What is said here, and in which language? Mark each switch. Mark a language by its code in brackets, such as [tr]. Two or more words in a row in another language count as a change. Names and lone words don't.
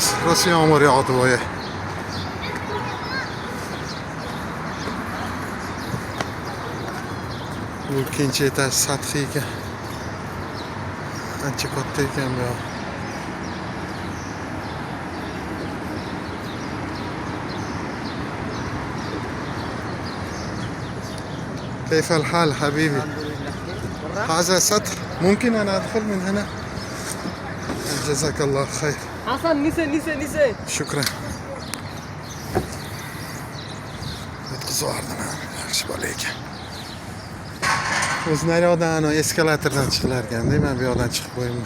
[uz] Rosa yomg'ir yog'di boya. Bu ikkinchi etaj sathi ekan. Ancha katta ekan bu. [ar] كيف الحال حبيبي؟ هذا سطح ممكن أنا أدخل من هنا؟ جزاك الله خير. حسن نسى شكرا. [uz] buzordilar. Yaxshi bola ekan. O'z naryoqdan eskalatordan chiqilar ekanda, men bu yoqdan chiqib qo'yimman.